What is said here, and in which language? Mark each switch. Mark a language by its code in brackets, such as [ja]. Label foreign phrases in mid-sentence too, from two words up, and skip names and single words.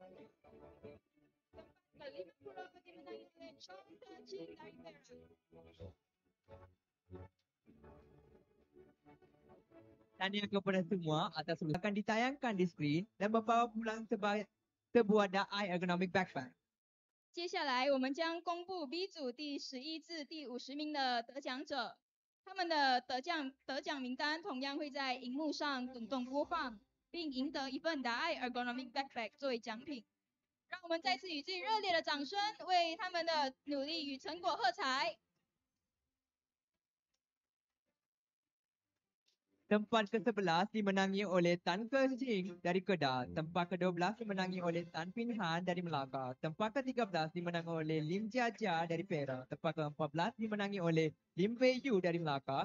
[ms] Tempat ke-50 dimenangi oleh Chong Tachin dari Perak. Tahniah kepada semua atas akan ditayangkan di skrin dan membawa pulang sebuah daai ergonomic backpack. [zh] 接下来我们将公布 B 组第11至第50名的得奖者，他们的得奖名单同样会在荧幕上滚动播放，并赢得一份达爱 ergonomic backpack 作为奖品。让我们再次以最热烈的掌声为他们的努力与成果喝彩。 [ms] Tempat ke-11 dimenangi oleh Tan Ke Ching dari Kedah. Tempat ke-12 dimenangi oleh Tan Pin Han dari Malacca. Tempat ke-13 dimenangi oleh Lim Jia Jia dari Perak. Tempat ke-14 dimenangi oleh Lim Pei Yu dari Malacca.